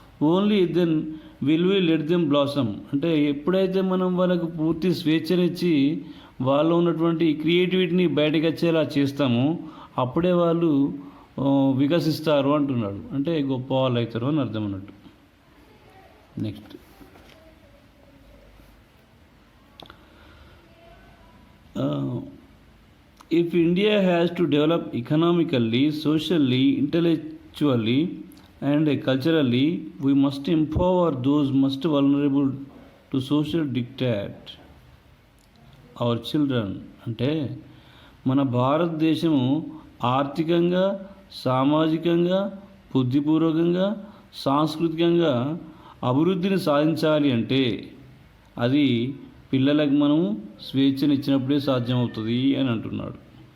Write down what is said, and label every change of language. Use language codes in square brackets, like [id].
[en] Only then will we let them blossom. [te] అంటే ఎప్పుడైతే మనం వాళ్ళకు పూర్తి స్వేచ్ఛనిచ్చి వాళ్ళు ఉన్నటువంటి క్రియేటివిటీని బయటకు వచ్చేలా చేస్తామో అప్పుడే వాళ్ళు వికసిస్తారు అంటున్నాడు. అంటే గొప్ప వాళ్ళు అవుతారు అని అర్థం అన్నట్టు. Next, [en] if India has to develop economically, socially, intellectually and culturally, we must empower those most vulnerable to social diktat, our children. [te] అంటే మన భారతదేశము ఆర్థికంగా, సామాజికంగా, బుద్ధిపూర్వకంగా, సాంస్కృతికంగా అభివృద్ధిని సాధించాలి అంటే అది పిల్లలకు మనం స్వేచ్ఛనిచ్చినప్పుడే సాధ్యమవుతుంది అని అంటున్నాడు.